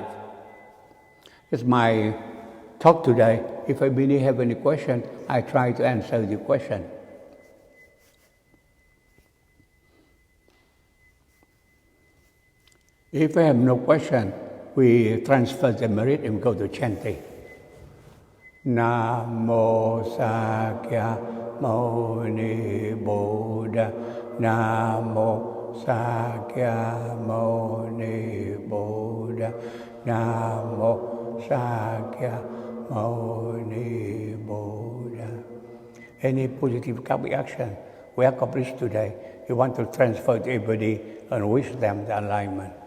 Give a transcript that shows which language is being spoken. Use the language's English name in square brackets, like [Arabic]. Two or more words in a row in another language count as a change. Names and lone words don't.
[English] It's my talk today. If anybody have any question, I try to answer the question. If I have no question, we transfer the merit and go to chanting. [Sanskrit] Namo Sakya Muni Buddha. Namo Sakya Muni Buddha. Namo Sakya Muni Buddha. [English] Any positive karmic action we accomplished today, you want to transfer to everybody and wish them the alignment.